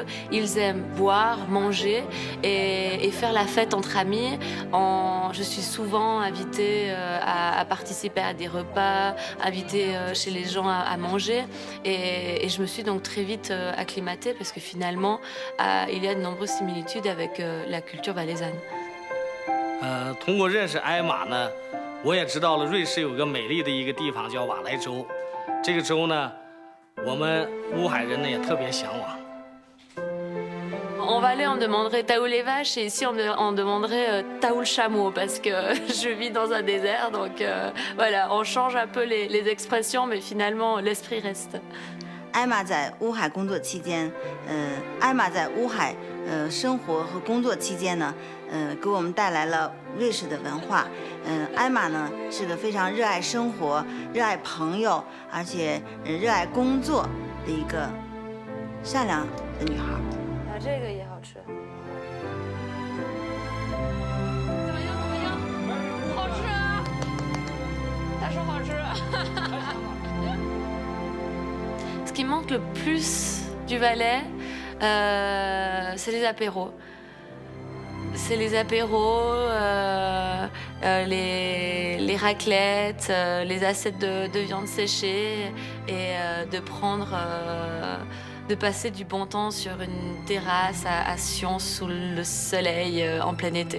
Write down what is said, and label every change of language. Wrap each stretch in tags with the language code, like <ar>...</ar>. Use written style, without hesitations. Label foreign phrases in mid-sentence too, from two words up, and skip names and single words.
<fr>Ils aiment boire, manger et faire la fête entre amis. Je suis souvent invitée à participer à des repas, invitée chez les gens à manger, et je me suis donc très vite acclimatée, parce que finalement, il y a de nombreuses similitudes avec la culture valaisanne.</fr> <zh>通过认识艾玛呢，我也知道了瑞士有个美丽的一个地方叫瓦莱州，这个州呢，我们乌海人呢也特别向往。</zh> <fr>En Valais, on demanderait Taou les vaches, et ici on demanderait Taou le chameau, parce que je vis dans un désert, donc voilà, on change un peu les expressions, mais finalement l'esprit reste.</fr> <zh>艾玛在乌海工作期间，艾玛在乌海生活和工作期间呢，给我们带来了瑞士的文化。艾玛呢是个非常热爱生活、热爱朋友，而且热爱工作的一个善良的女孩。这个也好吃。怎么样？好吃啊！他说好吃。</zh> <fr>Ce qui manque le plus du Valais, c'est les apéros. C'est les apéros, les raclettes, les assiettes de viande séchée, et de passer du bon temps sur une terrasse à Sion sous le soleil en plein été.</fr>